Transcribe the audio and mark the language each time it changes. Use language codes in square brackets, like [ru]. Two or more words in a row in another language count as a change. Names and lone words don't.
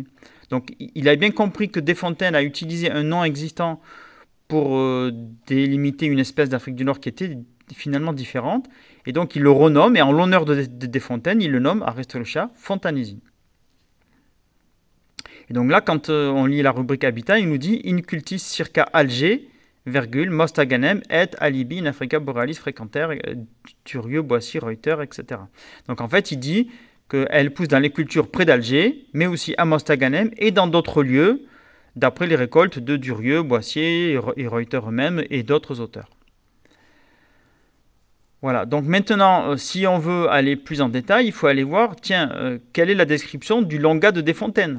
[fr] Donc il a bien compris que Desfontaines a utilisé un nom existant pour délimiter une espèce d'Afrique du Nord qui était finalement différente, et donc il le renomme, et en l'honneur de Desfontaines, il le nomme Aristolochia fontanisi. Et donc là, quand on lit la rubrique Habitat, il nous dit « [la] In cultis circa Alger, most aganem et alibi in Africa borealis frequenter, [fr] Turieux, Boissy, Reuter, etc. » Donc en fait, il dit qu'elle pousse dans les cultures près d'Alger, mais aussi à Mostaganem et dans d'autres lieux, d'après les récoltes de Durieux, Boissier et Reuter eux-mêmes et d'autres auteurs. Voilà, donc maintenant, si on veut aller plus en détail, il faut aller voir, tiens, quelle est la description du Longa de Desfontaines?